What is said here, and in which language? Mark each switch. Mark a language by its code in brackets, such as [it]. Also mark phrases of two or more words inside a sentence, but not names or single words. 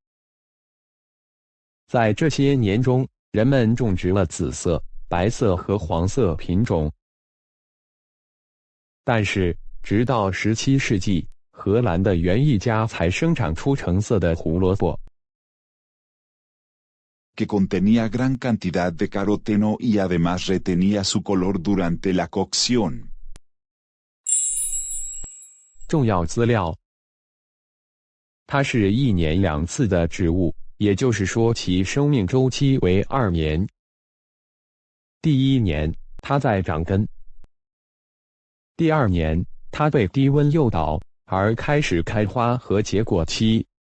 [zh] 在这些年中，人们种植了紫色、白色和黄色品种。但是，直到17世纪，荷兰的园艺家才生产出橙色的胡萝卜。 [es] Que contenía gran cantidad de caroteno y además retenía su color durante la cocción. [zh] 重要资料：它是1年2次的植物，也就是说其生命周期为2年。第1年，它在长根；第2年，它被低温诱导，而开始开花和结果期。